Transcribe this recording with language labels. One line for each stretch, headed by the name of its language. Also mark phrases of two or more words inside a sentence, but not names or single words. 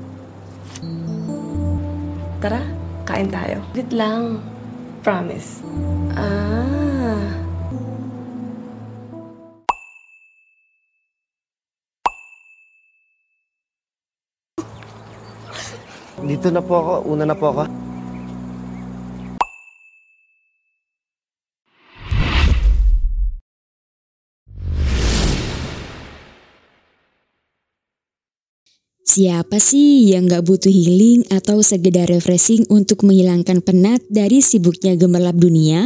Filipino: Tara, kain tayo. Wait lang. Promise. Ah. Dito na po ako. Una na po ako.
Indonesian: Siapa sih yang gak butuh healing atau sekedar refreshing untuk menghilangkan penat dari sibuknya gemerlap dunia?